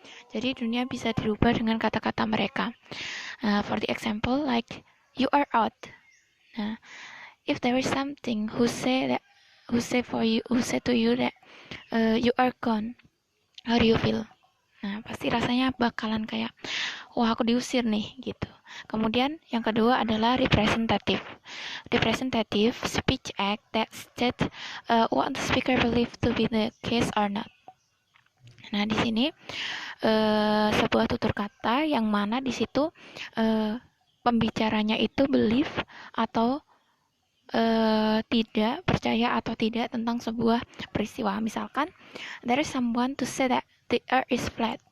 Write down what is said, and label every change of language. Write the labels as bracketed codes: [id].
[id] Jadi dunia bisa dirubah dengan kata-kata mereka. [en] For the example, like you are out. Nah, if there is something who say to you that you are gone, how do you feel? [id] Nah, pasti rasanya bakalan kayak, wah aku diusir nih gitu. Kemudian yang kedua adalah representative. [en] Representative speech act that state what the speaker believe to be the case or not. [id] Nah, di sini sebuah tutur kata yang mana di situ pembicaranya itu believe atau tidak percaya atau tidak tentang sebuah peristiwa. [en] Misalkan there is someone to say that the earth is flat.